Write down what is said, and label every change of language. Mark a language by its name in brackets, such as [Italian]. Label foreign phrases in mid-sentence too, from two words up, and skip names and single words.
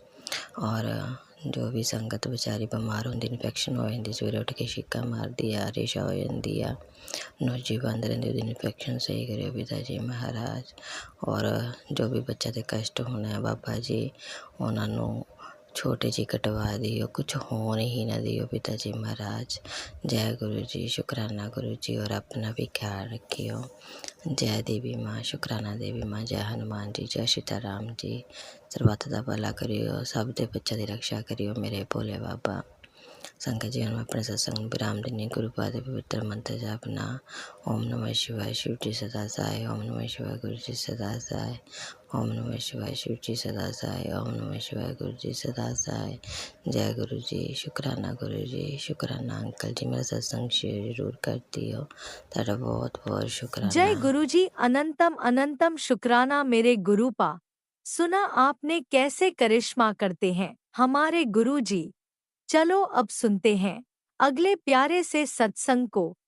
[Punjabi] ਔਰ ਜੋ ਵੀ ਸੰਗਤ ਵਿਚਾਰੀ ਬਿਮਾਰ ਹੁੰਦੀ, ਇਨਫੈਕਸ਼ਨ ਹੋ ਜਾਂਦੀ, ਸਵੇਰੇ ਉੱਠ ਕੇ ਛਿੱਕਾਂ ਮਾਰਦੀ ਆ, ਰੇਸ਼ਾ ਹੋ ਜਾਂਦੀ ਆ, ਨੋਜੀ ਬੰਦ ਰਹਿੰਦੀ, ਉਹਦੀ ਇਨਫੈਕਸ਼ਨ ਸਹੀ ਕਰਿਓ ਪਿਤਾ ਜੀ ਮਹਾਰਾਜ। ਔਰ ਜੋ ਵੀ ਬੱਚਾ ਦੇ ਕਸ਼ਟ ਹੋਣਾ ਬਾਬਾ ਜੀ ਉਹਨਾਂ ਨੂੰ ਛੋਟੇ ਜਿਹੇ ਕਟਵਾ ਦਿਓ, ਕੁਛ ਹੋਣ ਹੀ ਨਾ ਦਿਓ ਪਿਤਾ ਜੀ ਮਹਾਰਾਜ। ਜੈ ਗੁਰੂ ਜੀ, ਸ਼ੁਕਰਾਨਾ ਗੁਰੂ ਜੀ। ਔਰ [Hindi] अपना भी ख्याल रखियो। जय देवी माँ, शुकराना देवी माँ, जय हनुमान जी, जय सीताराम जी। [Punjabi] ਸਰਬੱਤ ਦਾ ਭਲਾ ਕਰਿਓ, ਸਭ ਦੇ ਬੱਚਿਆਂ ਦੀ ਰਕਸ਼ਾ ਕਰਿਓ ਮੇਰੇ ਭੋਲੇ ਬਾਬਾ। ਸੰਗਤ ਜੀ ਨੂੰ ਆਪਣੇ ਸਤਸੰਗ ਨੂੰ ਵਿਰਾਮ ਦਿੰਦੇ ਗੁਰੂ ਪਾਦ ਦੇ ਪਵਿੱਤਰ ਮੰਤਰ ਜਾਪਨਾ। [Hindi] ओम नमः शिवाय, शिव जी सदा सहाय। ओम नमः शिवाय, गुरु जी सदा सहाय। ओम नमः शिवाय, शिव जी सदा सहाय। ओम नमः शिवाय, गुरु जी सदा सहाय। जय गुरु जी, शुकराना गुरु जी, शुकराना अंकल जी। मेरा सत्संग शेयर जरूर कर दियो, तेरा बहुत बहुत शुकराना। जय गुरु जी, अनंतम अनंतम शुक्राना मेरे गुरु पा। सुना आपने कैसे करिश्मा करते हैं हमारे गुरु जी। चलो अब सुनते हैं अगले प्यारे से सत्संग को।